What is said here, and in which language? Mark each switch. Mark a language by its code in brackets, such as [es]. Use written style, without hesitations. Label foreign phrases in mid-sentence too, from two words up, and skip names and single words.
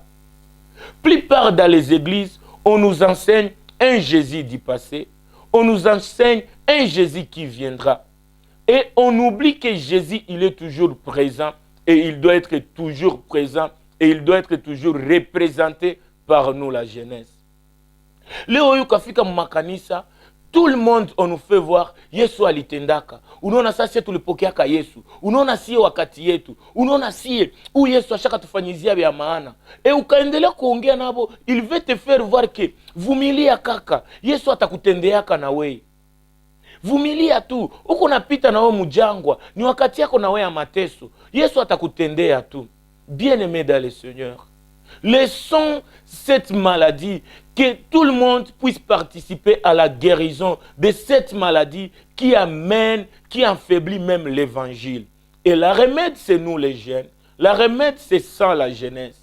[fr] Plupart dans les églises, on nous enseigne un Jésus du passé. On nous enseigne un Jésus qui viendra. Et on oublie que Jésus, il est toujours présent. Et il doit être toujours présent. Et il doit être toujours représenté par nous, la jeunesse. [sw] Leo yukafika makanisa, [fr] tout le monde on nous fait voir [sw] Yesu alitendaka. Unaona sasa tulipokeaka Yesu. Unaona sie wakati yetu. Unaona sie u Yesu ashaka tufanyizia vya maana. E ukaendelea kuongea nabo, [fr] il veut te faire voir que [sw] vumilia kaka. Yesu atakutendeaka na wewe. Vumilia tu. Uko napita na wewe mjangwa, ni wakati yako na wewe ya mateso. Yesu atakutendea tu. [fr] Bien-aimé dans le Seigneur. Laissons cette maladie, que tout le monde puisse participer à la guérison de cette maladie qui amène, qui affaiblit même l'évangile. Et la remède, c'est nous les jeunes. La remède, c'est ça la jeunesse.